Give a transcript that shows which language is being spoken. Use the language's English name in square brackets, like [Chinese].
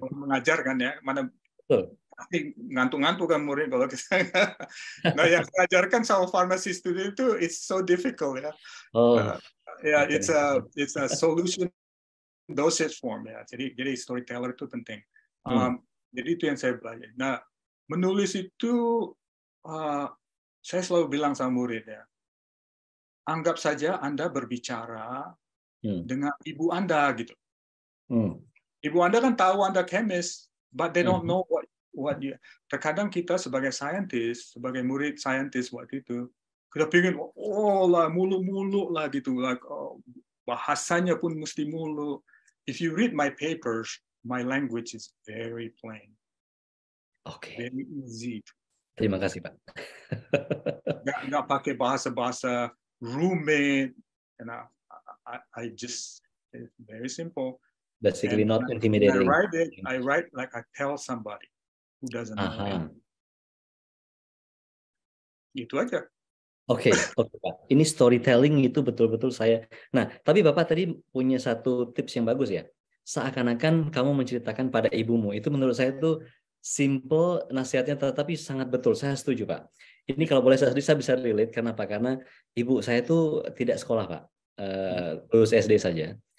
[Indonesian] Ya, mengajar kan ya, mana pasti ngantuk-ngantuk kan murid kalau kita. Nah, yang saya ajarkan sama pharmacy student itu [English] it's so difficult [Indonesian] ya. [English] Ya, it's a solution dosage form ya. [Indonesian] Jadi storyteller itu penting. Jadi itu yang saya belajar. Nah, menulis itu saya selalu bilang sama murid ya. Anggap saja Anda berbicara dengan ibu Anda gitu. Ibu Anda kan tahu Anda chemist, [English] but they don't know what you. [Indonesian] Terkadang kita sebagai scientist, sebagai murid scientist waktu itu, kita pikir lah mulu-mulu lah gitu, like bahasanya pun mesti mulu. [English] If you read my papers, my language is very plain. Oke. Very easy. [Indonesian] Terima kasih Pak. Nggak pakai bahasa-bahasa rumit, [English] and I just it's very simple. Basically not intimidating. I write like I tell somebody who doesn't know it. [Indonesian] Itu aja. Oke Pak. Ini storytelling itu betul-betul saya. Nah, tapi Bapak tadi punya satu tips yang bagus ya. Seakan-akan kamu menceritakan pada ibumu. Itu menurut saya itu simple nasihatnya, tetapi sangat betul. Saya setuju Pak. Ini kalau boleh saya bisa relate. Kenapa? Karena ibu saya itu tidak sekolah Pak. Lulus SD saja.